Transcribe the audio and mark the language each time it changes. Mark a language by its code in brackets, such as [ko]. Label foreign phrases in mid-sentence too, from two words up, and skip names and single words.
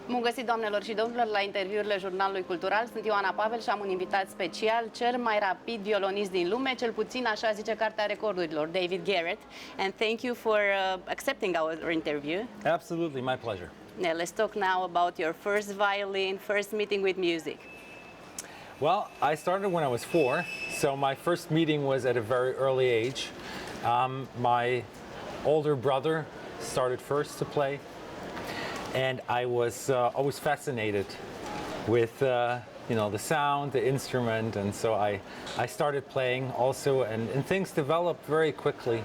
[ro] găsit, doamnelor și domnilor, la interviurile jurnalului cultural. Sunt Ioana Pavel și am un invitat special, cel mai rapid violonist din lume, cel puțin așa zice Cartea Recordurilor, David Garrett. [en] And thank you for accepting our interview. Absolutely, my pleasure. Now, let's talk now about your first violin, first meeting with music. Well, I started when I was 4, so my first meeting was at a very early age. My older brother started first to play, and I was always fascinated with the sound, the instrument, and so I started playing also, and things developed very quickly.